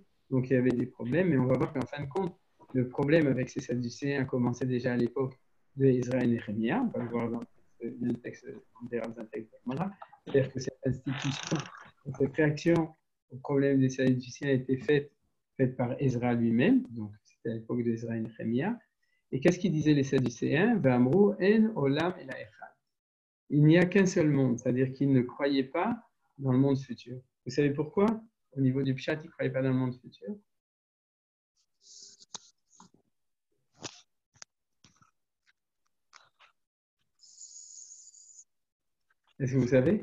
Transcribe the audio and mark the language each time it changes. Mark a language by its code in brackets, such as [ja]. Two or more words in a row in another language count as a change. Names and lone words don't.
[fr] Donc il y avait des problèmes, mais on va voir qu'en fin de compte, le problème avec ces Sadducéens a commencé déjà à l'époque d'Israël et Néhémie. On va le voir dans le texte, on verra dans un texte de Gemara. C'est-à-dire que cette institution, cette réaction au problème des Sadducéens a été faite par Ezra lui-même, donc c'était à l'époque d'Ezra et Néhémie. Et qu'est-ce qu'ils disaient les Sadducéens? [he] ואמרו אין עולם אלא אחד. [fr] Il n'y a qu'un seul monde, c'est-à-dire qu'ils ne croyaient pas dans le monde futur. Vous savez pourquoi? Au niveau du Pshat, ils ne croyaient pas dans le monde futur. Est-ce que vous savez?